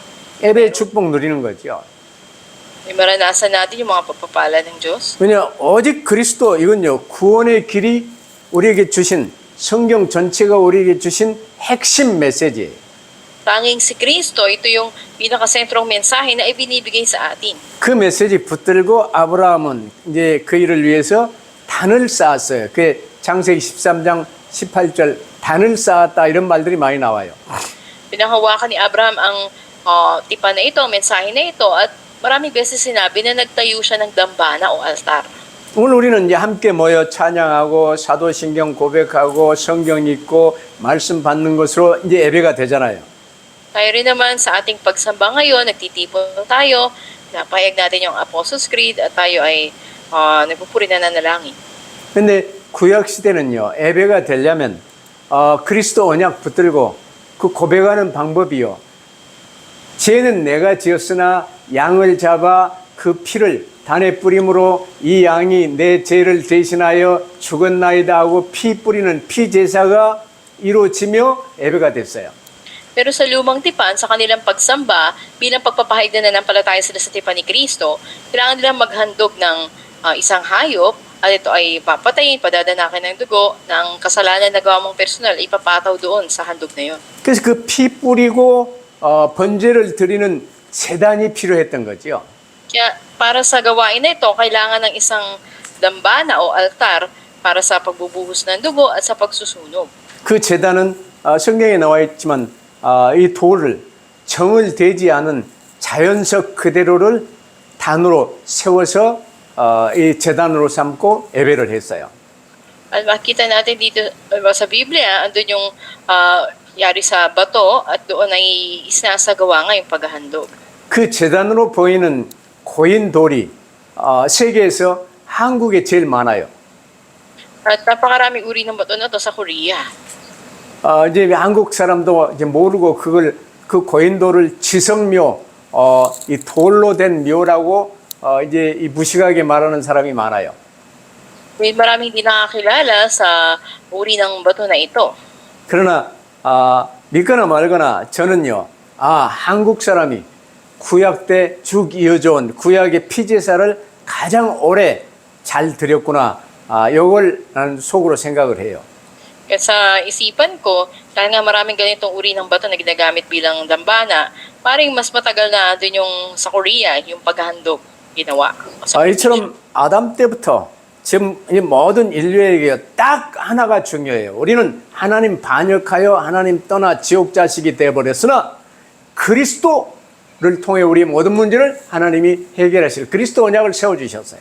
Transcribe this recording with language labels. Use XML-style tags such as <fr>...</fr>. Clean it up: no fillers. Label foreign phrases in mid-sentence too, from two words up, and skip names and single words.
<ko>예배의 축복 누리는 거죠.</ko> <tl>May maranasan natin yung mga pagpapala ng Diyos?</tl> <ko>왜냐 오직 그리스도 이건요 구원의 길이 우리에게 주신 성경 전체가 우리에게 주신 핵심 메시지예요.</ko> <tl>Tanging si Kristo, ito yung pinakasentrong mensahe na ibinibigay sa atin.</tl> <ko>그 메시지 붙들고 아브라함은 이제 그 일을 위해서 단을 쌓았어요. 그 창세기 13장 18절 단을 쌓았다 이런 말들이 많이 나와요.</ko> <tl>Pinanghawakan ni Abraham ang tipan na ito, mensahe na ito, at maraming beses sinabi na nagtayo siya ng dambana o altar.</tl> <ko>오늘 우리는 이제 함께 모여 찬양하고 사도신경 고백하고 성경 읽고 말씀 받는 것으로 이제 예배가 되잖아요.</ko> <tl>Tayo rin naman sa ating pagsamba ngayon, nagtitipon tayo, napayag natin yung Apostles' Creed at tayo ay nagpupuri na nanalangin.</tl> <ko>근데 구약 시대는요 예배가 되려면 그리스도 언약 붙들고 그 고백하는 방법이요. 죄는 내가 지었으나 양을 잡아 그 피를 단에 뿌림으로 이 양이 내 죄를 대신하여 죽었나이다 하고 피 뿌리는 피 제사가 이루어지며 예배가 됐어요.</ko> <tl>Pero sa lumang tipan, sa kanilang pagsamba, bilang pagpapahayag na nanampalataya sila sa tipan ni Kristo, kailangan nilang maghandog ng isang hayop at ito ay papatayin, padadanakin ng dugo ng kasalanan na gawa mong personal, ipapataw doon sa handog na yun.</tl> <ko>그래서 그 피 뿌리고 번제를 드리는 제단이 필요했던 거죠.</ko> <tl>Kaya para sa gawain na ito, kailangan ng isang dambana o altar para sa pagbubuhos ng dugo at sa pagsusunog.</tl> <ko>그 제단은 성경에 나와 있지만 이 돌을 정을 대지 않은 자연석 그대로를 단으로 세워서 이 제단으로 삼고 예배를 했어요.</ko> <tl>At makita natin dito sa Biblia, andun yung yari sa bato at doon ay isinasagawa nga yung paghahandog.</tl> <ko>그 제단으로 보이는 고인 돌이 세계에서 한국에 제일 많아요.</ko> <tl>At napakaraming uri ng bato na to sa Korea.</tl> <ko>이제 한국 사람도 이제 모르고 그 고인돌을 지성묘, 이 돌로 된 묘라고 이제 이 무식하게 말하는 사람이 많아요.</ko> <tl>May maraming hindi nakakilala sa uri ng bato na ito.</tl> <ko>그러나 믿거나 말거나 저는요, 한국 사람이 구약 때 쭉 이어져온 구약의 피제사를 가장 오래 잘 드렸구나. 이걸 나는 속으로 생각을 해요.</ko> <tl>Kaya sa isipan ko, dahil nga maraming ganitong uri ng bato na ginagamit bilang dambana, paring mas matagal na dun yung sa Korea, yung paghahandog ginawa.</tl> <ko>이처럼 아담 때부터 지금 이 모든 인류에게 딱 하나가 중요해요. 우리는 하나님 반역하여 하나님 떠나 지옥 자식이 되어버렸으나 그리스도를 통해 우리 모든 문제를 하나님이 해결하실 그리스도 언약을 세워주셨어요.</ko>